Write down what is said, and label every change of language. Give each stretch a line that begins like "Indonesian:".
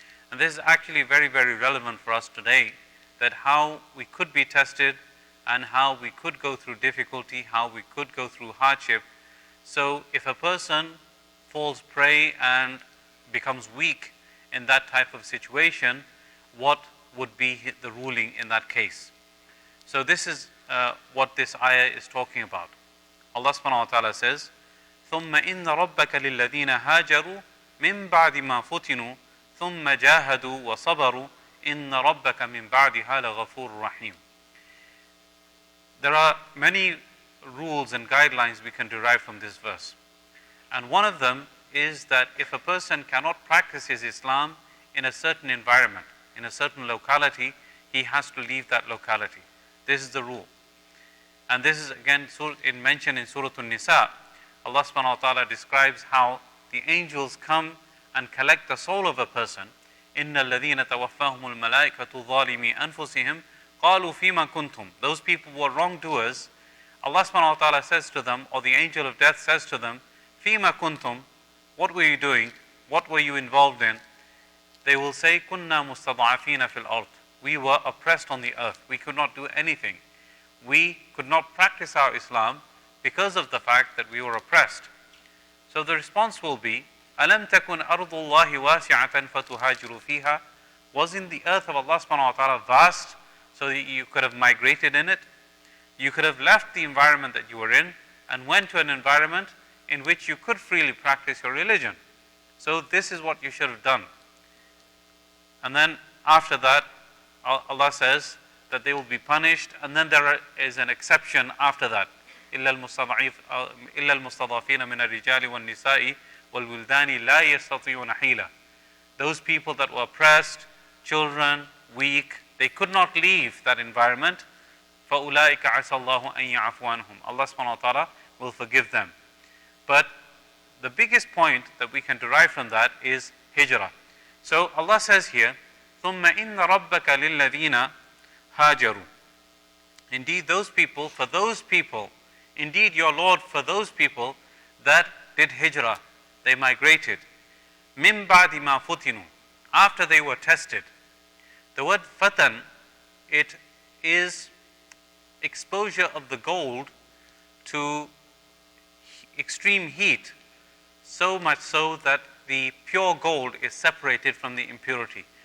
English: And this is actually very, very relevant for us today, that how we could be tested and how we could go through difficulty, how we could go through hardship. So if a person falls prey and becomes weak in that type of situation, what would be the ruling in that case? So this is what this ayah is talking about. Allah subhanahu wa ta'ala says,
Arabic: ثُمَّ إِنَّ رَبَّكَ لِلَّذِينَ هَاجَرُوا مِن بَعْدِ مَا فُتِنُوا ثُمَّ جَاهَدُوا وَصَبَرُوا إِنَّ رَبَّكَ مِن بَعْدِهَا لَغَفُورٌ رَحِيمٌ.
English: There are many rules and guidelines we can derive from this verse. And one of them is that if a person cannot practice his Islam in a certain environment, in a certain locality, he has to leave that locality. This is the rule. And this is again mentioned in Surah An-Nisa. Allah subhanahu wa ta'ala describes how the angels come and collect the soul of a person.
Arabic: إِنَّ الَّذِينَ تَوَفَّاهُمُ الْمَلَائِكَةُ ظَالِمِي أَنفُسِهِمْ قَالُوا فِيمَا كُنْتُمْ.
English: Those people who are wrongdoers, Allah subhanahu wa ta'ala says to them, or the angel of death says to them,
Arabic: فِيمَا كُنْتُمْ,
English: what were you doing? What were you involved in? They will say,
Arabic: كُنَّا مُسْتَضْعَفِينَ فِي الْأَرْضِ.
English: We were oppressed on the earth. We could not do anything. We could not practice our Islam because of the fact that we were oppressed. So the response will be,
Arabic: أَلَمْ تَكُنْ أَرْضُ اللَّهِ وَاسِعَةً فَتُهَاجِرُوا فِيهَا.
English: Wasn't the earth of Allah subhanahu wa ta'ala vast so that you could have migrated in it? You could have left the environment that you were in and went to an environment in which you could freely practice your religion. So this is what you should have done. And then after that, Allah says that they will be punished, and then there is an exception after that.
Arabic: إِلَّا الْمُسْتَضَعَفِينَ مِنَ الرِّجَالِ وَالنِّسَاءِ وَالْوِلْدَانِ لَا يَسْتَطِيعُونَ حِيلًا.
English: Those people that were oppressed, children, weak, they could not leave that environment.
Arabic: فَأُولَٰئِكَ عَسَى اللَّهُ أَن يَعْفُوَ عَنْهُمْ.
English: Allah subhanahu wa ta'ala will forgive them. But the biggest point that we can derive from that is hijrah. So Allah says here,
Arabic: ثُمَّ إِنَّ رَبَّكَ لِلَّذِينَ هَاجَرُوا.
English: Indeed those people, for those people, indeed your Lord for those people that did hijrah, they migrated.
Arabic: مِن بَعْدِ مَا فُتِنُوا.
English: After they were tested. The word fatan, it is exposure of the gold to extreme heat, so much so that the pure gold is separated from the impurity.